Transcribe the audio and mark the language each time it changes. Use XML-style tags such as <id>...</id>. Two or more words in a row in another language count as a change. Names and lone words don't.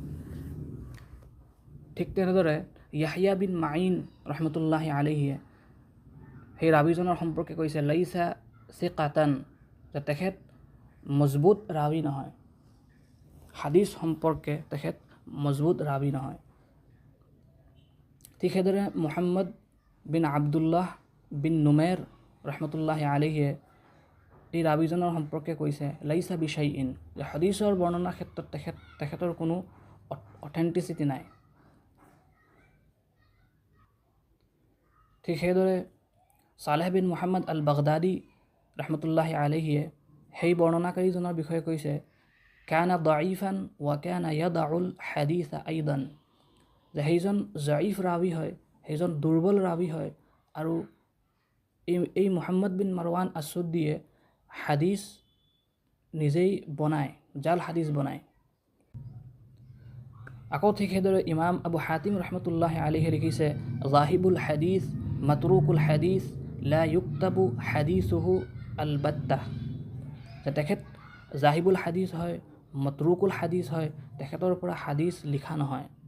<as>ঠিক তেনেদৰে ইয়াহয়া বিন মাইন</as> <ar>رحمة الله عليه</ar> <as>সেই ৰাবিজনৰ সম্পৰ্কে কৈছে</as> <ar>ليس ثقة</ar> <as>যে তেখেত মজবুত ৰাবি নহয় হাদিস সম্পৰ্কে তেখেত মজবুত ৰাবি নহয় ঠিক সেইদৰে মুহাম্মদ বিন আব্দুল্লাহ বিন নুমেৰ</as> <ar>رحمة الله عليه</ar> <as>এই ৰাবিজনৰ সম্পৰ্কে কৈছে</as> <ar>ليس بشيء</ar> <as>যে হাদিসৰ বৰ্ণনাৰ ক্ষেত্ৰত তেখেতৰ কোনো অথেন্টিচিটি নাই ঠিক সেইদৰে সালেহ বিন মুহাম্মদ আল বাগদাদি</as> <ar>رحمة الله عليه</ar> <as>সেই বৰ্ণনাকাৰীজনৰ বিষয়ে কৈছে</as> <ar>كان ضعيفا وكان يضع الحديث أيضا</ar> <as>যে সেইজন জাইফ ৰাবি হয় সেইজন দুৰ্বল ৰাবি হয় আৰু এই মুহাম্মদ বিন মাৰৱান আছ-সুদ্দীয়ে হাদিস নিজেই বনায় জাল হাদিস বনায় আকৌ ঠিক সেইদৰে ইমাম আবু হাতিম</as> <ar>رحمة الله عليه</ar> <as>লিখিছে</as> <ar>ذاهب الحديث متروك الحديث لا يكتب حديثه البتة</ar> <as>যে তেখেত</as> <ar>ذاهب الحديث</ar> <as>হয়</as> <ar>متروك الحديث</ar> <as>হয় তেখেতৰ পৰা হাদিস লিখা নহয়</as>